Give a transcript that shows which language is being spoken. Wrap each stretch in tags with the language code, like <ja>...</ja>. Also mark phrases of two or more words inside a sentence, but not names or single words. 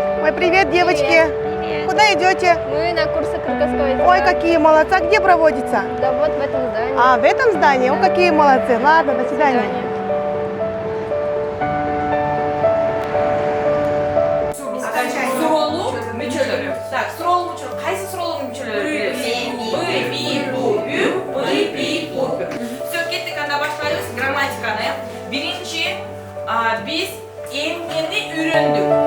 <ru>Привет, девочки. Привет. Куда идете? Мы на курсы кыргызского языка. Ой, какие молодцы. А где проводится? Да вот в этом здании. А, в этом здании? О, какие молодцы. Ладно, до свидания.</ru> <ky>Суролу мүчөлөрү. Так, суролу мүчөлөр. Кайсы суролунун мүчөлөрү? Б, би, бу, ü, б, би, бу. Все, кеттик, анда баштайбыз грамматиканы. Биринчи биз эмнени үйрөндүк?</ky>